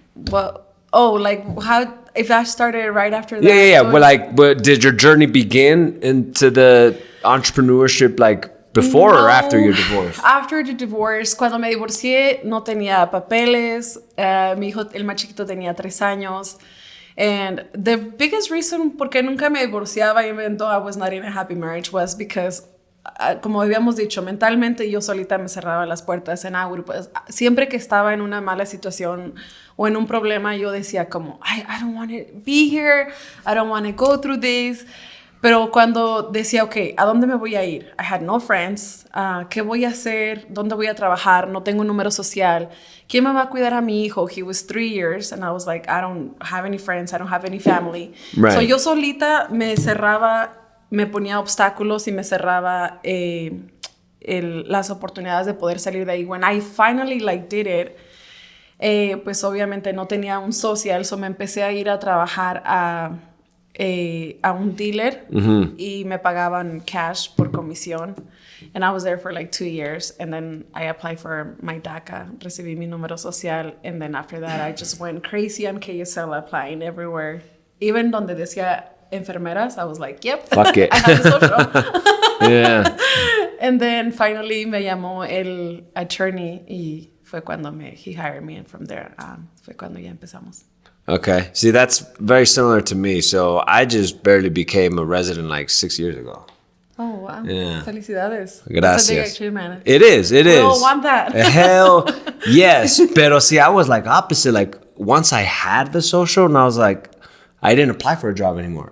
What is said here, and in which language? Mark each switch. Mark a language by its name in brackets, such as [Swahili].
[English] How, if I started right after that? Yeah. Well, did your journey begin into the entrepreneurship, like, before or after your divorce? After the divorce. [Spanish] Cuando me divorcié, no tenía papeles. Mi hijo, el más chiquito, tenía 3 años. [English] And the biggest reason [Spanish] por qué nunca me divorciaba, [English] even though I was not in a happy marriage, was because, [Spanish] como habíamos dicho, mentalmente yo solita me cerraba las puertas en pues, siempre que estaba en una mala situación o en un problema, yo decía como, [English] I don't want to be here, I don't want to go through this. [Spanish] Pero cuando decía, okay, ¿a dónde me voy a ir? [English] I had no friends. [Spanish] ¿Qué voy a hacer? ¿Dónde voy a trabajar? No tengo un número social. ¿Quién me va a cuidar a mi hijo? [English] He was 3 years. And I was like, I don't have any friends. I don't have any family. Right. [Spanish] So yo solita me cerraba, me ponía obstáculos y me cerraba las oportunidades de poder salir de ahí. [English] When I finally did it, [Spanish] pues obviamente no tenía un social. So me empecé a ir a trabajar a un dealer y me pagaban cash por comisión. [English] And I was there for 2 years. And then I applied for my DACA, [Spanish] recibí mi número social. [English] And then after that, I just went crazy on KSL, applying everywhere. Even [Spanish] donde decía enfermeras, [English] I was like, yep. Fuck it. I have a social. Yeah. And then finally [Spanish] me llamó el attorney y fue cuando [English] he hired me. And from there, [Spanish] fue cuando ya empezamos. [English] Okay. See, that's very similar to me. So I just barely became a resident 6 years ago. Oh, wow. Yeah. [Spanish] Felicidades. Gracias. [English] That's a big achievement. It is. We all want that. Hell yes. Pero see, I was opposite. Once I had the social and I was I didn't apply for a job anymore.